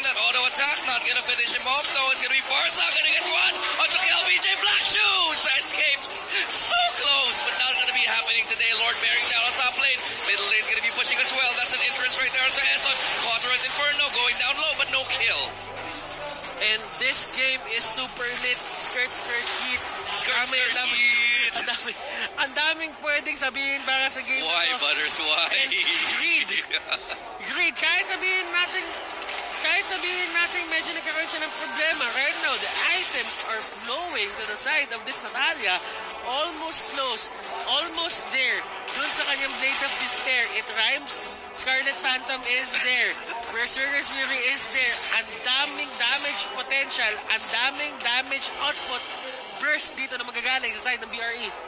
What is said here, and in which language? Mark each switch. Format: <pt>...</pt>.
<en>That auto attack not gonna finish him off though. It's gonna be Farsa gonna get one onto KLBJ Black Shoes. The escape so close, but not gonna be happening today. Lord bearing down on top lane. Middle lane's gonna be pushing as well. That's an interest right there onto Eson. Caught her at Inferno, going down low, but no kill. And this game is super lit. Skirt, heat. Heat.</en> <tl>Ang daming pwedeng sabihin para sa game.</tl> <en>Why, Butters? Why? And greed.</en> <tl>Kahit sabihin natin medyo nagkakaroon siya ng problema.</tl> <en>Right now, the items are flowing to the side of this Natalia. Almost close. Almost there.</en> <tl>Dun sa kanyang</tl> <en>Blade of Despair. It rhymes. Scarlet Phantom is there. Berserker's Fury is there.</en> <tl>Ang daming damage potential. Ang daming damage output burst dito na magagaling sa side ng BRE.</tl>